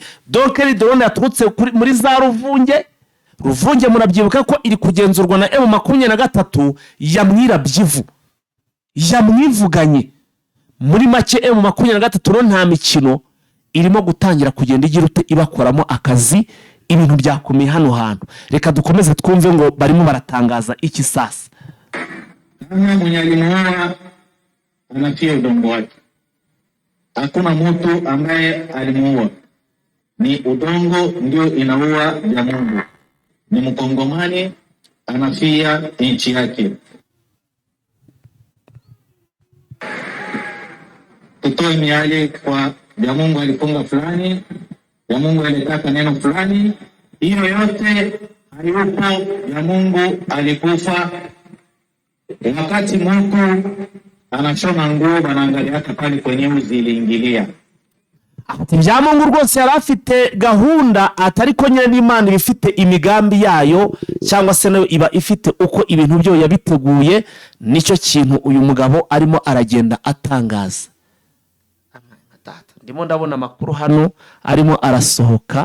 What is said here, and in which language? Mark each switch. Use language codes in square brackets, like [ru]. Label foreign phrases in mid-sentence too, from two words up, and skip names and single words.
[rw] Donc ni drone yaturutse muri za Ruvunge. Ruvunge murabyibuka ko iri kugenzurwa na M23 yamwirabyivu, yamwivuganye. Muri make M23 ro nta mikino irimo gutangira kugenda igira ute ibakoramo akazi. Ibintu byakomeye hano hantu. Reka dukomeze twumve ngo barimo baratangaza iki sasa. [sw] Mwenye alimwona anatia udongo wake. Hakuna mtu ambaye alimuua, ni udongo ndio inaua Byamungu. Ni Mkongomani anafia nchi yake. tutoe miale kwa ya Mungu alifunga fulani, ya Mungu alitaka neno fulani. Hiyo yote hayupo. Ya Mungu alikufa. Wakati Mungu anashona nguo, banaangalia hata pale kwenye uzi iliingilia. [rw] ati bya Mungu rwose yari afite gahunda, atari ko nyine n'Imana ifite imigambi yayo, cyangwa se nayo iba ifite uko ibintu byo yabiteguye. Nicyo kintu uyu mugabo arimo aragenda atangaza. Ndimo ndabona amakuru hano arimo arasohoka.